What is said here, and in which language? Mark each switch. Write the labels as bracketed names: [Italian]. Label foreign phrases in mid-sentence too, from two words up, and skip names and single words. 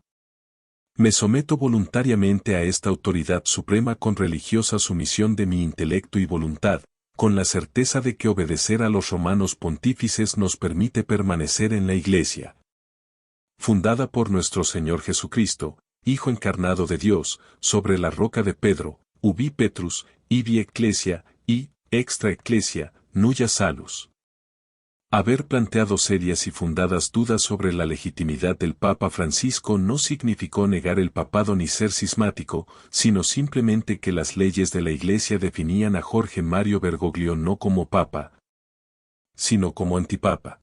[Spanish] Me someto voluntariamente a esta autoridad suprema con religiosa sumisión de mi intelecto y voluntad, con la certeza de que obedecer a los romanos pontífices nos permite permanecer en la Iglesia, fundada por nuestro Señor Jesucristo, Hijo encarnado de Dios, sobre la roca de Pedro, [Latin] ubi Petrus, ibi ecclesia, y, extra ecclesia, nulla salus. [Spanish] Haber planteado serias y fundadas dudas sobre la legitimidad del Papa Francisco no significó negar el papado ni ser cismático, sino simplemente que las leyes de la Iglesia definían a Jorge Mario Bergoglio no como Papa, sino como antipapa.